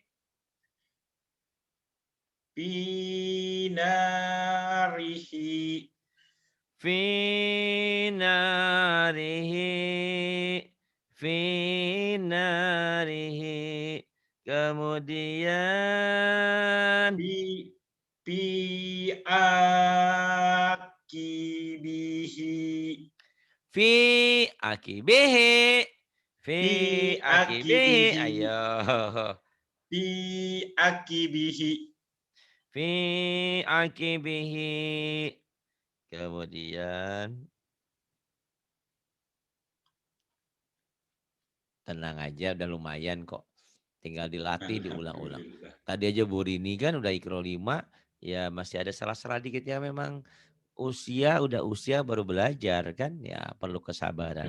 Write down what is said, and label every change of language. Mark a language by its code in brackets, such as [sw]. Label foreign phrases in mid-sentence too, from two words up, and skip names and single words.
[ar] pinarihi, finarihi, finarihi. [id] Kemudian [ar] pi pi akibihi, fi akibihi, fi pi akibihi. akibihi, [id] Ayo. [ar] pi akibihi, Fi akibihi. [id] Kemudian tenang aja udah lumayan kok. Tinggal dilatih, diulang-ulang. alhamdulillah. Tadi aja Bu Rini kan udah Iqro 5, ya masih ada salah-salah dikit ya memang udah usia baru belajar kan, ya perlu kesabaran.